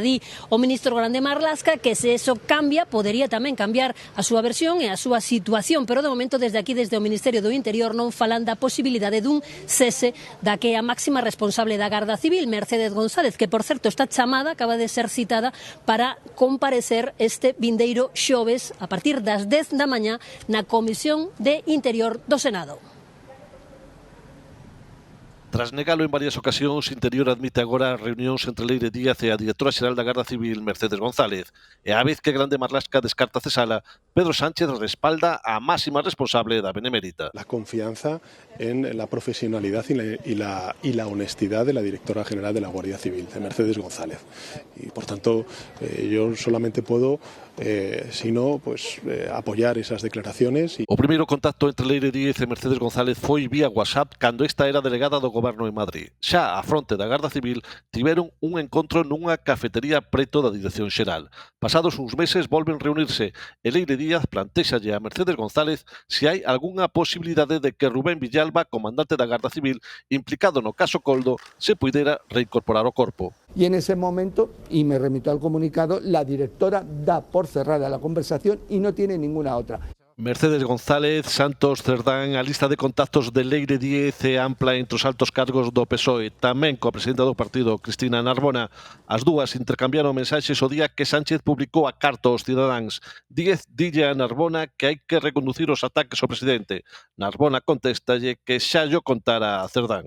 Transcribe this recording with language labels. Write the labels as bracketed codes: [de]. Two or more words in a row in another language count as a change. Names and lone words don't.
[gl] Di o ministro Grande Marlaska que se eso cambia, podería tamén cambiar a súa versión e a súa situación, pero de momento desde aquí, desde o Ministerio do Interior, non falan da posibilidade dun cese da que é a máxima responsable da Garda Civil, Mercedes González, que por certo está chamada, acaba de ser citada para comparecer este vindeiro xoves a partir das 10 da mañá na Comisión de Interior do Senado. Tras negalo en varias ocasións, Interior admite agora reunións entre Leire Díaz e a directora xeral da Garda Civil, Mercedes González. E á vez que Grande Marlaska descarta cesala, Pedro Sánchez respalda a máxima responsable da Benemérita. [es] La confianza en la profesionalidad y la honestidad de la directora general de la Guardia Civil, de Mercedes González. Y por tanto, yo solamente puedo apoyar esas declaraciones. [gl] O primeiro contacto entre Leire Díaz e Mercedes González foi vía WhatsApp cando esta era delegada do Goberno en Madrid. Xa á fronte da Garda Civil tiveron un encontro nunha cafetería preto da Dirección Xeral. Pasados uns meses volven reunirse e Leire Díaz plantéxalle a Mercedes González se hai algunha posibilidade de que Rubén Villalba, comandante da Garda Civil, implicado no caso Coldo, se puidera reincorporar ao corpo. [es] Y en ese momento, y me remito al comunicado, la directora da por cerrada la conversación y no tiene ninguna otra. [gl] Mercedes González, Santos Cerdán, a lista de contactos de Leire Díez é ampla entre os altos cargos do PSOE, tamén coa presidenta do partido, Cristina Narbona. As dúas intercambiaron mensaxes o día que Sánchez publicou a carta aos cidadáns. Díez dille a Narbona que hai que reconducir os ataques ao presidente. Narbona contestalle que xa llo contara a Cerdán.